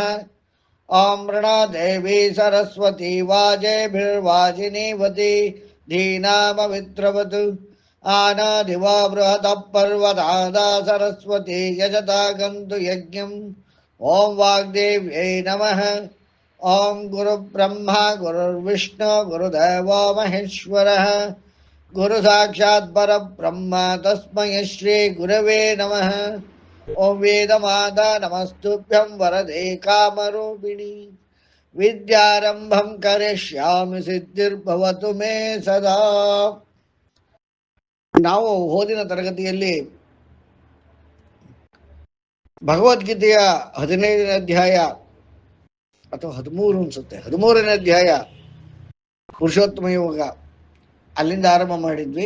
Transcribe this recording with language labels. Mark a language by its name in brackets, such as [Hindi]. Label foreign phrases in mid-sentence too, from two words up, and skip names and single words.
[Sanskrit] ओं मृणादेवि सरस्वति वाजेभिर्वाजिनीवति धीनामवित्रवत् आनादिवा बृहतः पर्वताद सरस्वति यजता गन्तु यज्ञम्. ओं वाग्देव्यै नमः. ओं गुरु ब्रह्म गुरुर्विष्णु गुरुदेवो महेश्वरः गुरु साक्षात् परब्रह्म तस्मै श्री गुरवे नमः. ओं वेदमाता नमस्तुभ्यं वरदे कामरूपिणि विद्यारम्भं करिष्यामि सिद्धिर्भवतु मे सदा. [Kannada] ನಾವು ಓದಿನ ತರಗತಿಯಲ್ಲಿ ಭಗವದ್ಗೀತೆಯ 15ನೇ ಅಧ್ಯಾಯ ಅಥವಾ 13 ಅನ್ಸುತ್ತೆ, 13ನೇ ಅಧ್ಯಾಯ ಪುರುಷೋತ್ತಮ ಯೋಗ, ಅಲ್ಲಿಂದ ಆರಂಭ ಮಾಡಿದ್ವಿ.